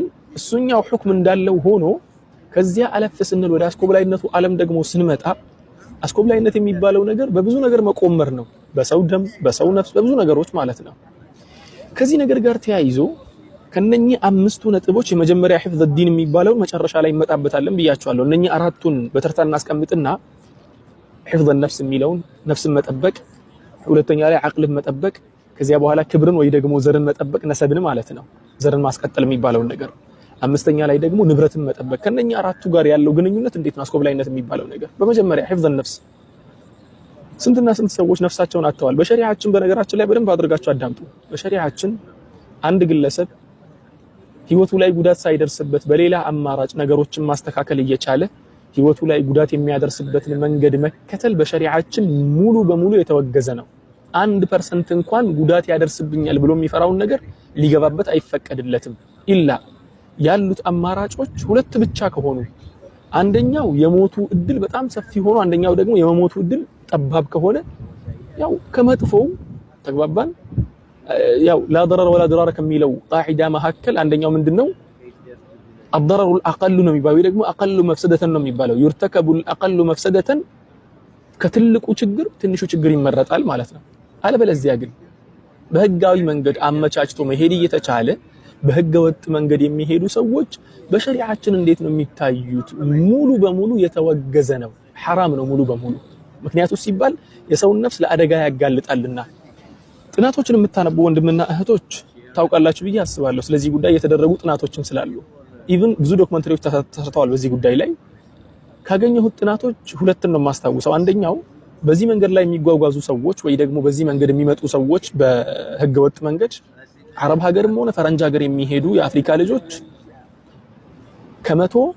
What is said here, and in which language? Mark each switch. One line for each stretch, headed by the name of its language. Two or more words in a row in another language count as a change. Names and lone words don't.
Amharic: እሱኛው ሁክም እንዳለው ሆኖ ከዚያ አለፍ ስንል ወደ አስኮብላይነቱ ዓለም ደግሞ ስንመጣ አስኮብላይነት የሚባለው ነገር በብዙ ነገር መቆመር ነው። በሰው ደም፣ በሰው ነፍስ፣ በብዙ ነገሮች ማለት ነው። ከዚህ ነገር ጋር ተያይዞ ከነኚህ 5ቱ ነጥቦች የመጀመሪያ
Arabic: حفظ الدين
Amharic: የሚባለው መጨረሻ ላይ እንመጣበታለን ብያቸዋለሁ። እነኚህ 4ቱን በተርታ እናስቀምጥና
Arabic: حفظ النفس
Amharic: የሚለውን ነፍስን መጠበቅ፣ ሁለተኛ ላይ አቅልን መጠበቅ፣ ከዚያ በኋላ ክብርን ወይ ደግሞ ዘርን መጠበቅ ነሰብን ማለት ነው፣ ዘርን ማስቀጠል የሚባለው ነገር፣ አምስተኛ ላይ ደግሞ ንብረትን መጠበቅ። ከነኚህ 4ቱ ጋር ያለው ግንኙነት እንዴት ነው አስኮብላይነት የሚባለው ነገር? በመጀመሪያ
Arabic: حفظ النفس
Amharic: ስንትና ስንት ሰዎች ነፍሳቸውን አጥተዋል። በሸሪዓችን በነገራችን ላይ በደንብ አድርጋችሁ አዳምጡ። በሸሪዓችን አንድ ግለሰብ ህይወቱ ላይ ጉዳት ሳይደርስበት በሌላ አማራጭ ነገሮችን ማስተካከል እየቻለ ህይወቱ ላይ ጉዳት የሚያደርስበትን መንገድ መከተል በሸሪዓችን ሙሉ በሙሉ የተወገዘ ነው። 1% እንኳን ጉዳት ያደርስብኛል ብሎ የሚፈራውን ነገር ሊገባበት አይፈቀድለትም። ኢላ ያሉት አማራጮች 2 ብቻ ከሆኑ፣ አንደኛው የሞቱ እድል በጣም ሰፊ ሆኖ አንደኛው ደግሞ የመሞቱ እድል ጠባብ ከሆነ ያው ከመጥፎው ተግባባን። ያው
Arabic: لا ضرر ولا ضرار
Amharic: ከሚለው ቃዒዳ መካከል አንደኛው ምንድነው
Arabic: الضرر الاقل
Amharic: ነው የሚባለው፣ ደግሞ
Arabic: اقل مفسدة
Amharic: ነው የሚባለው።
Arabic: يرتكب الاقل مفسدة
Amharic: ከትልቁ ችግር ትንሹ ችግር ይመረጣል ማለት ነው። አለበለዚያ ግን በህጋዊ መንገድ አመቻችቶ መሄድ እየተቻለ በህገ ወጥ መንገድ የሚሄዱ ሰዎች በሸሪዓችን እንዴት ነው የሚታዩት? ሙሉ በሙሉ የተወገዘ ነው፣ حرام ነው ሙሉ በሙሉ። ምክንያቱም ሲባል የሰውን ነፍስ ለአደጋ ያጋልጣልና። ጥናቶችን የምታነቡ ወንድምና እህቶች ታውቃላችሁ ብዬ አስባለሁ። ስለዚህ ጉዳይ የተደረጉ ጥናቶችም ስላሉ ኢቭን ብዙ ዶክመንተሪዎች ተሰርተዋል በዚህ ጉዳይ ላይ። ካገኘሁት ጥናቶች 2 ነው የማስታውሰው። አንደኛው በዚህ መንገድ ላይ የሚጓጓዙ ሰዎች ወይ ደግሞ በዚህ መንገድ የሚመጡ ሰዎች በህገወጥ መንገድ አረብ ሀገርም ሆነ ፈረንጅ ሀገር የሚሄዱ የአፍሪካ ልጆች ከመቶ